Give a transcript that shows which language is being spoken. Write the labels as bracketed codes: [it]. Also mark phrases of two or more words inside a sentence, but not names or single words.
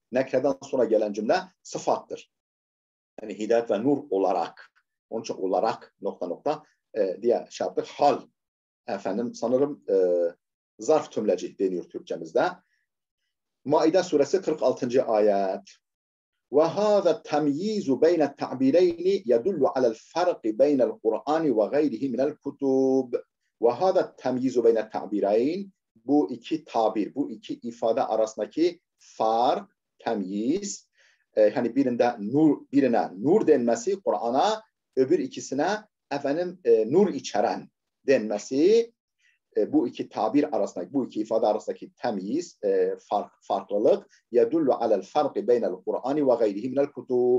[tr] Nekreden sonra gelen cümle sıfattır. Yani hidayet ve nur olarak. Onun için olarak diye şey yaptık. Hal. Sanırım zarf tümleci deniyor Türkçemizde. Maide suresi 46. ayet. [ar] وهذا التمييز بين التعبيرين يدل على الفرق بين القرآن وغيره من الكتب. وهذا التمييز بين التعبيرين, [tr] bu iki tabir, bu iki ifade arasındaki fark, temyiz, hani birine nur denmesi Kur'an'a, öbür ikisine nur içeren denmesi, bu iki tabir arasındaki, bu iki ifade arasındaki temyiz, farklılık, [ar] يدل على الفرق بين القرآن وغيره من الكتب.